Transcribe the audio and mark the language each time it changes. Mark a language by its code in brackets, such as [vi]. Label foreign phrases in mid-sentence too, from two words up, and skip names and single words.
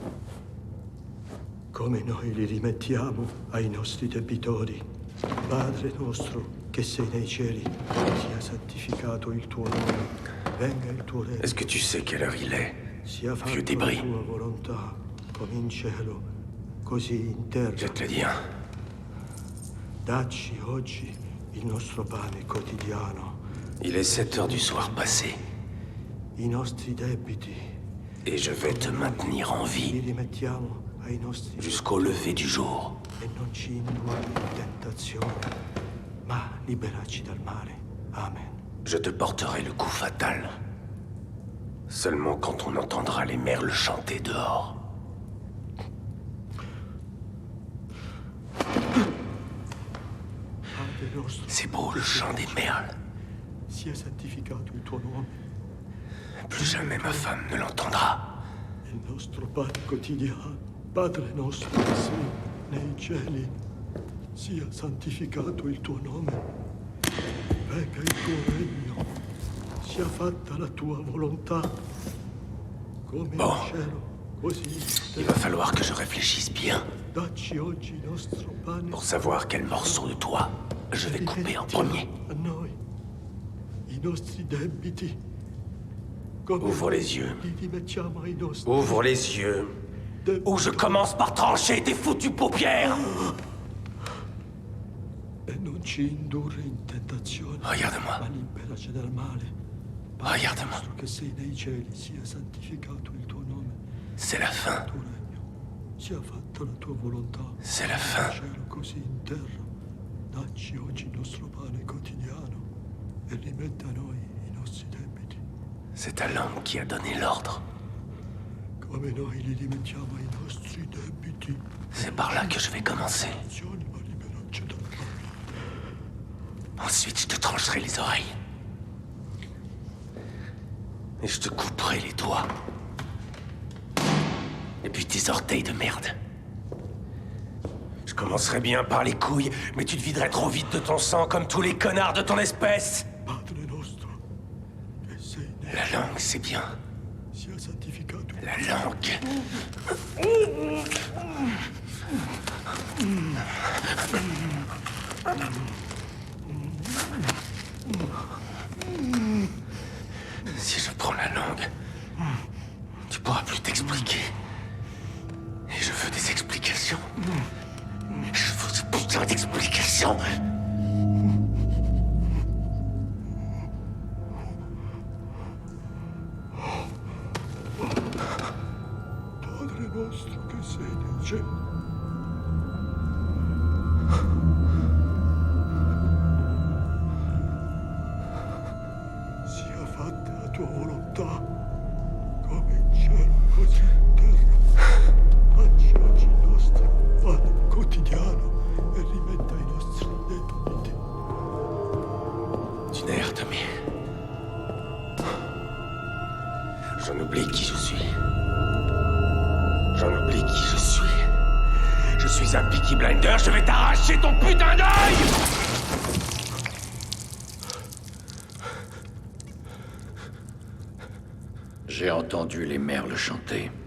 [it] come noi li rimettiamo ai nostri debitori. Padre nostro che sei nei cieli, sia santificato il tuo nome, venga il tuo regno. [fr] Est-ce que tu sais quelle heure il est, [it] Sia fatta [fr] vieux la débris? [it] tua volontà, come in cielo, così in terra. [fr] Je te le dis, hein. [it] Dacci oggi il nostro pane quotidiano. [fr] Il est 7 heures du soir passé. [it] i nostri debiti. [fr] Et je vais te maintenir en vie [it] Li rimettiamo ai nostri [fr] jusqu'au lever du jour. [it] e non ci indurre in tentazione, ma liberarci dal male. Amen. [fr] Je te porterai le coup fatal. Seulement quand on entendra les merles chanter dehors. C'est beau le chant des merles. [it] Sia santificato il tuo nome. [fr] Plus jamais ma femme ne l'entendra. [it] Il nostro pane quotidiano, Padre nostro che sei nei cieli, sia santificato il tuo nome. Venga il tuo regno, sia fatta la tua volontà, come in cielo, così in terra. [fr] Il va falloir que je réfléchisse bien [it] Dacci oggi il nostro pane. [fr] pour savoir quel morceau de toi je vais couper en premier. [it] A noi i nostri debiti. Come [fr] Ouvre les yeux. [it] li rimettiamo ai nostri. [fr] Ouvre les yeux. Ou je commence par trancher tes foutues paupières. [it] E non ci indurre in tentazione. [fr] Regarde-moi. [it] Ma liberaci dal male. [fr] Regarde-moi. [it] Nostro che sei nei cieli, sia santificato il tuo nome. [fr] C'est la fin. [it] Il tuo regno, sia fatta la tua volontà. [fr] C'est la fin. [it] In cielo così in terra. Dacci oggi il nostro pane quotidiano e rimetta a noi i nostri debiti. [fr] C'est ta langue qui a donné l'ordre. [it] Come noi li rimettiamo ai nostri debiti. [fr] C'est par là que je vais commencer. [it] Ma liberarci dal male. [fr] Ensuite, je te trancherai les oreilles. Et je te couperai les doigts. Et puis tes orteils de merde. Je commencerai bien par les couilles, mais tu te viderais trop vite de ton sang comme tous les connards de ton espèce. La langue, c'est bien. [it] Sia santificato. [fr] La langue. Si je prends la langue, tu pourras plus t'expliquer. Et je veux des explications. Je veux ce putain d'explications. [it] Padre nostro che sei nel cielo. Sia fatta la tua volontà, come in cielo, così in terra. Dacci oggi il nostro pane quotidiano e rimetta i nostri debiti. [fr] Tu n'as Tommy. J'en oublie qui je suis. J'en oublie qui je suis. Je suis un Peaky Blinder, je vais t'arracher ton putain d'œil! J'ai entendu les merles chanter.